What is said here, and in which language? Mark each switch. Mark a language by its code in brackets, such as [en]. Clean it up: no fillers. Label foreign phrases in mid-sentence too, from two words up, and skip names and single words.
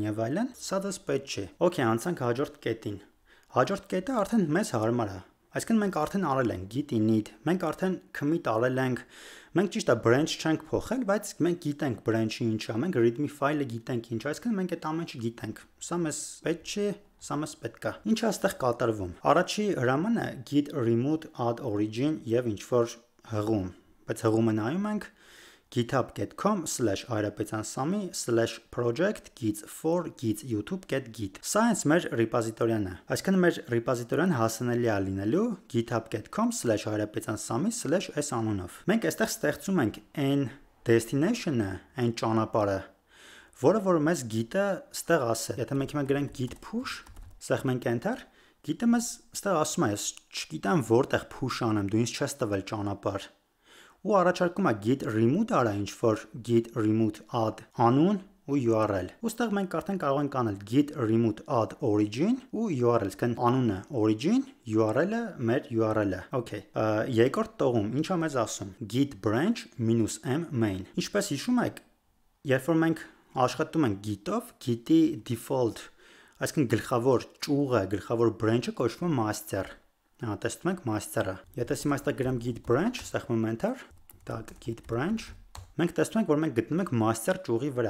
[hy] եւ այլն, սա դες պետք չէ։ Okay, անցանք հաջորդ կետին։ Հաջորդ կետը արդեն մեզ հարմար է։ Այսինքն մենք արդեն արել ենք [en] git init, [hy] մենք արդեն commit արել ենք, մենք ճիշտ է branch չենք փոխել, բայց մենք գիտենք branch-ը ինչ է, մենք [en] readme file- [hy] ը գիտենք ինչ է, այսինքն մենք այդ ամեն ինչը գիտենք։ Սա մեզ պետք չէ, սա մեզ պետք է։ Ինչ է այստեղ կատարվում։ Առաջի հրամանը [en] git remove add origin [hy] եւ ինչ որ հղում, բայց հղումը նայում ենք github.com/ayrapetsiansami/project git4git.youtube.git։ Սա հենց մեր ռեպոզիտորիան է։ Այսինքն մեր ռեպոզիտորիան հասանելի է լինելու github.com/ayrapetsiansami/s անունով։ Մենք այստեղ ստեղծում ենք այն destination-ը, այն ճանապարհը, որը որ մեզ git-ը ստեղ ասել։ Եթե մենք հիմա գրենք git push, սեղմենք enter, git-ը մեզ ստեղ ասում է, ես չգիտեմ որտեղ push անեմ, դու ինձ չես տվել ճանապարհ։ Ու առաջարկում է [en] git remove [hy] արա ինչ որ [en] git remove add [hy] անուն ու URL։ Ոստեղ մենք արդեն կարող ենք անել [en] git remove add origin [hy] ու URL, այսինքն անունը origin, URL-ը մեր URL-ը։ Okay։ Երկրորդ տողում ի՞նչ է մեզ ասում։ [en] Git branch -m main։ [hy] Ինչպես հիշում եք, երբ որ մենք աշխատում ենք git-ով, git-ի default Այսինքն գլխավոր ճյուղը, գլխավոր branch-ը կոչվում է master։ Տեսնում եք master-ը։ Եթե հիմա այստեղ գրեմ [en] git branch, [hy] սեղմում enter, так [en] git branch, [hy] մենք տեսնում ենք, որ մենք գտնում ենք master ճյուղի վրա։